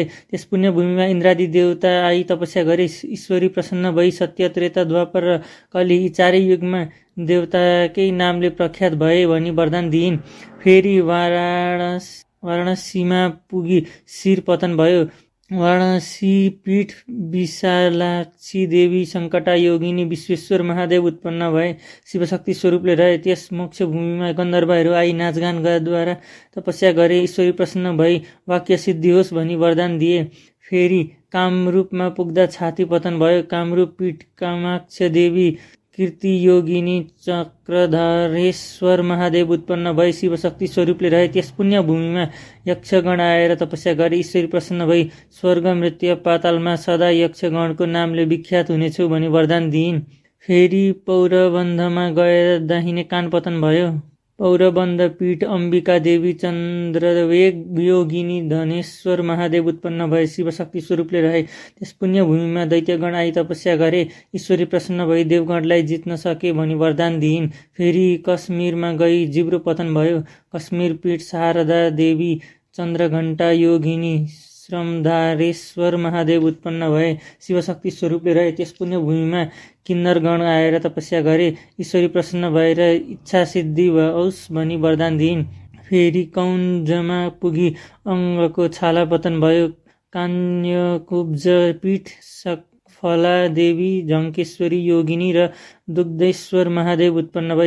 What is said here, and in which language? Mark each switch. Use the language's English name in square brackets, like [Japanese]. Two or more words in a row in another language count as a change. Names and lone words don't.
[Nepali] त्यस पुण्यभूमिमा इन्द्रादि देवता आई तपस्या गरे। ईश्वरी प्रसन्न भई सत्य त्रेता द्वापर र कलि यी चारै युगमा देवताकै नामले प्रख्यात भए भनी वरदान दिइन्। फेरि वाराणसीमा पुगी शिर पतन भयो। वाराणसी पीठ विशालाक्षी देवी सङ्कटा योगिनी विश्वेश्वर महादेव उत्पन्न भए। शिवशक्ति स्वरूपले रहे। त्यस मोक्ष भूमिमा गन्धर्वहरू आई नाचगानद्वारा तपस्या गरे। ईश्वरी प्रसन्न भई वाक्य सिद्धि होस् भनी वरदान दिए। फेरि कामरूपमा पुग्दा छाती पतन भयो। कामरूप पीठ कामाक्ष देवी कीर्ति योगिनी चक्रधरेश्वर महादेव उत्पन्न भए। शिवशक्ति स्वरूपले रहे। त्यस पुण्य भूमिमा यक्षगण आएर तपस्या गरे। ईश्वरी प्रसन्न भई स्वर्ग मृत्यु पातालमा सदा यक्षगणको नामले विख्यात हुनेछु भनी वरदान दिइन्। फेरि पौरबन्धमा गएर दाहिने कान पतन भयो। पौरबन्ध पीठ अम्बिका देवी चन्द्रवेग योगिनी धनेश्वर महादेव उत्पन्न भए। शिवशक्ति स्वरूपले रहे। त्यस पुण्य भूमिमा दैत्यगण आई तपस्या गरे। ईश्वरी प्रसन्न भई देवगणलाई जित्न सके भनी वरदान दिइन्। फेरि कश्मीरमा गई जिब्रो पतन भयो। कश्मीर पीठ शारदा देवी चन्द्रघण्टा योगिनी श्रमधारेश्वर महादेव उत्पन्न भए। शिवशक्ति स्वरूपले रहे। त्यस पुण्य भूमिमा किन्नरगण आएर तपस्या गरे। ईश्वरी प्रसन्न भएर इच्छा सिद्धि होस् भनी वरदान दिइन्। फेरि कौञ्जमा पुगी अङ्गको छाला पतन भयो। कान्यकुब्ज पीठ सकफला देवी झङ्केश्वरी योगिनी र दुग्धेश्वर महादेव उत्पन्न भए।